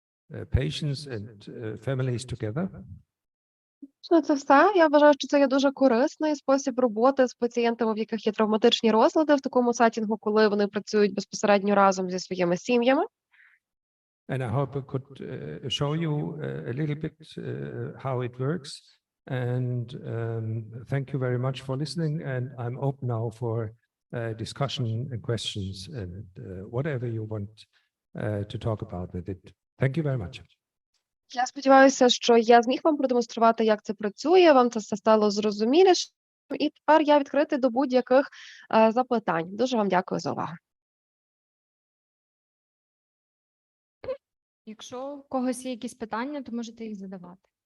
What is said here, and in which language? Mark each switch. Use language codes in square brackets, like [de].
[en] patients and families together. [uk] Це все. Я вважаю, що це є дуже корисний спосіб роботи з пацієнтами, в яких є травматичні розлади в такому сеттінгу, коли вони працюють безпосередньо разом зі своїми сім'ями. [en] And I hope I could show you a little bit how it works. And thank you very much for listening. And I'm open now for discussion and questions and whatever you want to talk about with it. Thank you very much. [uk] Я сподіваюся, що я зміг вам продемонструвати, як це працює, вам це все стало зрозуміліше. І тепер я відкритий до будь-яких запитань. Дуже вам дякую за увагу. Якщо у когось є якісь питання, то можете їх задавати.